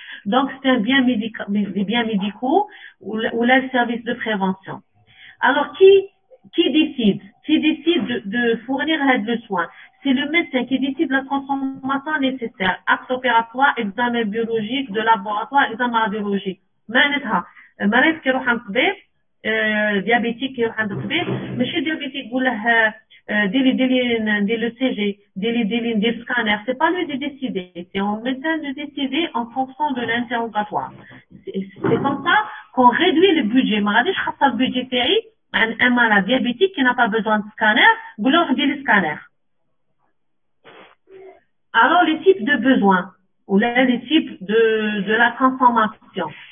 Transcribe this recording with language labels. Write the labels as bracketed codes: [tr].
[fr] Donc, c'est un bien des biens médicaux ou le service de prévention. Alors, qui décide? Qui décide de fournir le soin? C'est le médecin qui décide de la consommation nécessaire. Acte opératoire, examen biologique, de laboratoire, examen radiologique. [ar] معناتها المريض كي يروح عند الطبيب ديابيتيك يروح عند الطبيب ماشي ديابيتيك يقول له ديري لو سي جي ندير سكانر. [fr] C'est pas lui de décider, c'est au médecin de décider en fonction de l'interrogatoire. C'est comme ça qu'on réduit le budget. [ar] ما غاديش خاصه البودجي تاعي عن [fr] un malade diabétique qui n'a pas besoin de scanner, [ar] نقول له دير لي [fr] scanner. Alors les types de besoins ou les types de la consommation.